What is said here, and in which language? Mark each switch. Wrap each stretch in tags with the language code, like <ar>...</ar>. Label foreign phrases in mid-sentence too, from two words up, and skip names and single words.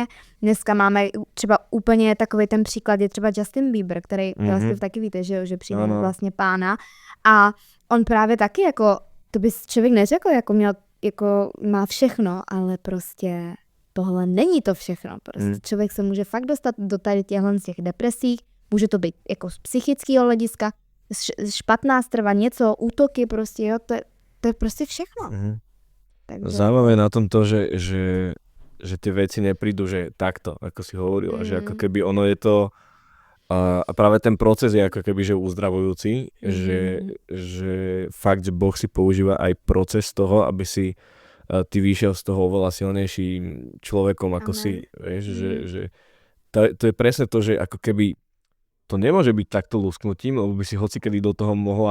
<cs>Dneska máme třeba úplně takový ten příklad, je třeba Justin Bieber, který vlastně taky víte, že přijde vlastně pána a on právě taky jako, to by člověk neřekl, jako má všechno, ale prostě tohle není to všechno. Prostě člověk se může fakt dostat do tady těchhle z těch depresích, může to být jako z psychického hlediska, špatná strava, něco, útoky prostě, jo, to je prostě všechno. Takže...</cs> <sk>Zaujímavé na tom to, že tie veci neprídu, že takto, ako si hovorila, že ako keby ono je to a práve ten proces je ako keby že uzdravujúci, že fakt, že Boh si používa aj proces toho, aby si ty vyšiel z toho oveľa silnejším človekom, ako si, vieš, že to je presne to, že ako keby to nemôže byť takto lusknutím, lebo by si hocikedy do toho</sk>